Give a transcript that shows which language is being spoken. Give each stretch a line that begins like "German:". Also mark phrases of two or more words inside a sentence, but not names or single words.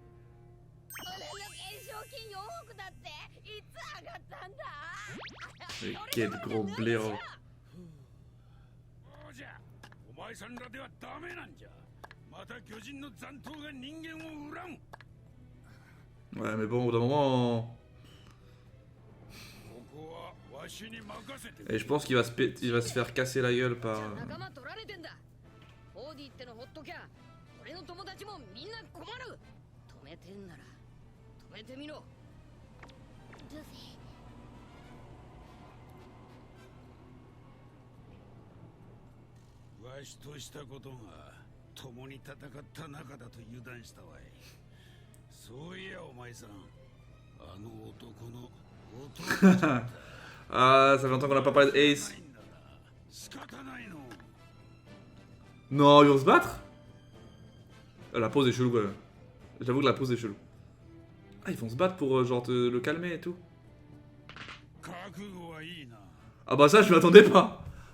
French: Mais quel gros blaireau. Ouais, mais bon, au bout d'un moment. Et je pense qu'il va, il va se faire casser la gueule par.
Japanese: オーディってのほっときゃ俺の友達もみんな困る。止めてんなら止めてみろ。ルフィ。わしとしたことが共に戦った仲だと油断したわい。そういやお前さん、あの男の弟。
French: Ah, ça fait longtemps qu'on n'a pas parlé de Ace. Non, ils vont se battre? La pose est chelou quand même. J'avoue que la pose est chelou. Ah, ils vont se battre pour genre le calmer et tout. Ah bah ça, je m'attendais pas.